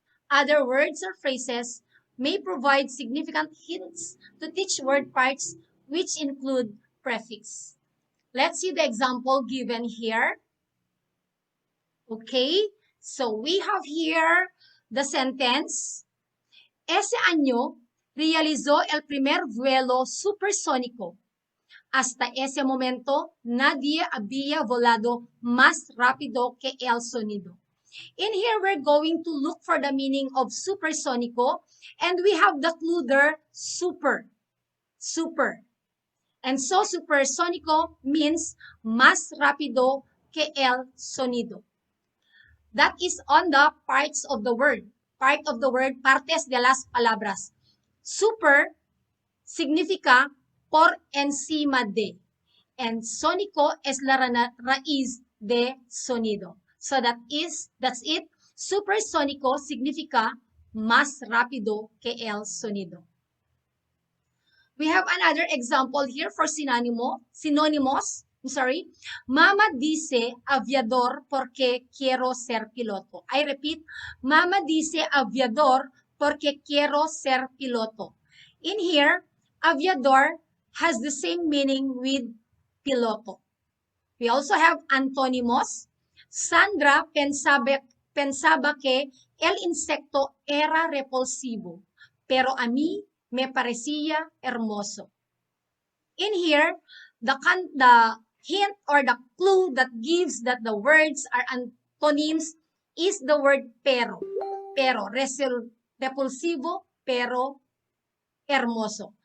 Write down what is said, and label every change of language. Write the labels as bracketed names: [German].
[English] Other words or phrases may provide significant hints to teach word parts which include prefix. Let's see the example given here. Okay, so we have here the sentence. [Spanish] Ese año realizó el primer vuelo supersónico. Hasta ese momento, nadie había volado más rápido que el sonido. [English] In here, we're going to look for the meaning of supersónico, and we have the clue there, super. And so [Spanish] supersónico [English] means [Spanish] más rápido que el sonido. [English] That is on the parts of the word. Part of the word, [Spanish] partes de las palabras. Super significa por encima de. And sónico es la raíz de sonido. [English] So that's it. [Spanish] Supersónico significa más rápido que el sonido. [English] We have another example here for synonymous. [Spanish] Mama dice aviador porque quiero ser piloto. [English] I repeat, [Spanish] Mama dice aviador porque quiero ser piloto. [English] In here, aviador has the same meaning with piloto. We also have antónimos. [Spanish] Sandra pensaba que el insecto era repulsivo, pero a mí me parecía hermoso. [English] In here, the hint or the clue that gives that the words are antonyms is the word pero. [Spanish] Pero, repulsivo, pero hermoso.